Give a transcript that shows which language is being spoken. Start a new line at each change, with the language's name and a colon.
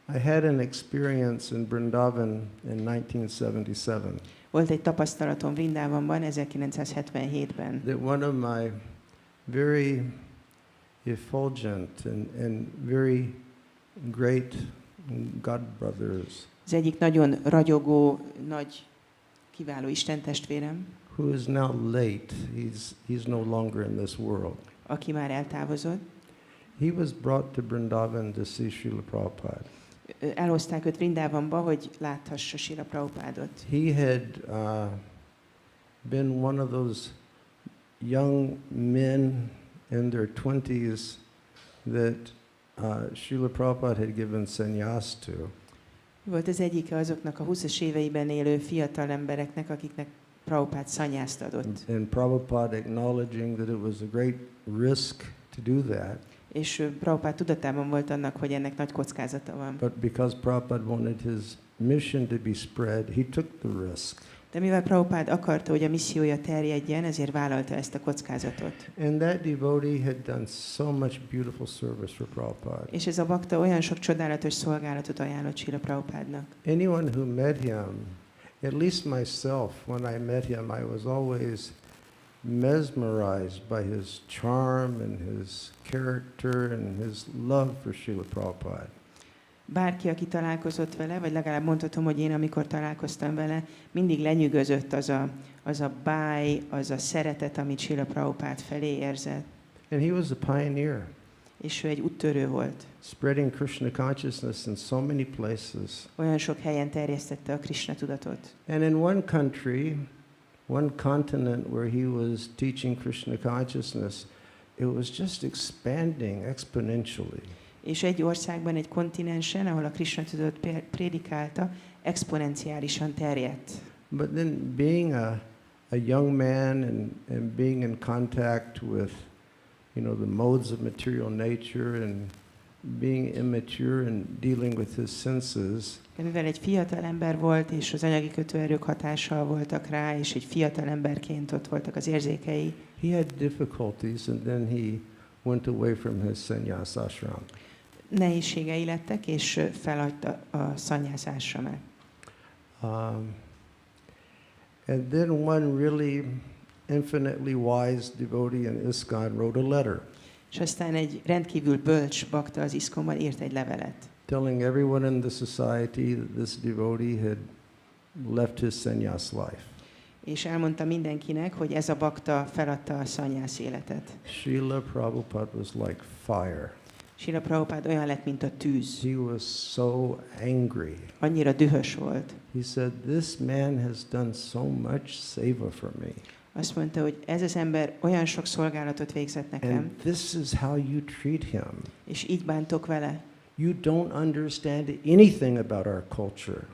English: I had an experience in Vrindavan in 1977.
Hungarian: Volt egy tapasztalatom Vrindávamban 1977-ben.
English: That one of my very effulgent and very great godbrothers,
Hungarian: Az egyik nagyon ragyogó, nagy, kiváló istentestvérem,
English: who is now late, he's no longer in this world.
Hungarian: aki már eltávozott,
English: He was brought to Vrindavan to see Srila Prabhupada.
Hungarian: elhozták őt Vrindávamba, hogy láthassa Srila Prabhupádot.
English: He had been one of those young men in their 20s that Srila Prabhupada had given sannyas to.
Hungarian: Volt az egyike azoknak a 20-as éveiben élő fiatal embereknek, akiknek Prabhupád szanyászt adott.
English: And Prabhupada acknowledging that it was a great risk to do that.
Hungarian: És Prabhupád tudatában volt annak, hogy ennek nagy kockázata van.
English: But because Prabhupada wanted his mission to be spread, he took the risk.
Hungarian: De mivel Prabhupád akarta, hogy a missziója terjedjen, ezért vállalta ezt a kockázatot.
English: And that devotee had done so much beautiful service for Prabhupada.
Hungarian: És ez a bakta olyan sok csodálatos szolgálatot ajánlott Srila Prabhupádnak.
English: Anyone who met him, at least myself, when I met him, I was always mesmerized by his charm and his character and his love for Srila Prabhupada.
Hungarian: Bárki, aki találkozott vele, vagy legalább mondhatom, hogy én, amikor találkoztam vele, mindig lenyűgözött az a báj, az a szeretet, amit Srila Prabhupád felé érzett.
English: And he was a pioneer,
Hungarian: És ő egy úttörő volt.
English: spreading Krishna consciousness in so many places.
Hungarian: Olyan sok helyen terjesztette a Krishna tudatot.
English: And in one country, one continent where he was teaching Krishna consciousness, it was just expanding exponentially.
Hungarian: És egy országban, egy kontinensen, ahol a Krishna tudatot prédikálta, exponenciálisan terjedt.
English: But then being a young man and being in contact with, the modes of material nature and being immature and dealing with his senses,
Hungarian: De mivel egy fiatal ember volt, és az anyagi kötőerők hatással voltak rá, és egy fiatal emberként ott voltak az érzékei,
English: he had difficulties, and then he went away from his sannyas ashram.
Hungarian: nehézségei lettek, és feladta a szanyász ásramát.
English: And then one really infinitely wise devotee in ISKCON wrote a letter
Hungarian: És aztán egy rendkívül bölcs bakta az ISKCON-ban írt egy levelet,
English: telling everyone in the society that this devotee had left his sannyas life.
Hungarian: és elmondta mindenkinek, hogy ez a bakta feladta a szanyász életet.
English: Srila Prabhupada was like fire.
Hungarian: Srila Prabhupada olyan lett, mint a tűz.
English: He was so angry.
Hungarian: Annyira dühös volt.
English: He said, "This man has done so much savor for me.
Hungarian: Azt mondta, hogy ez az ember olyan sok szolgálatot végzett nekem,
English: And this is how you treat him.
Hungarian: és így bántok vele.
English: You don't understand anything about our culture.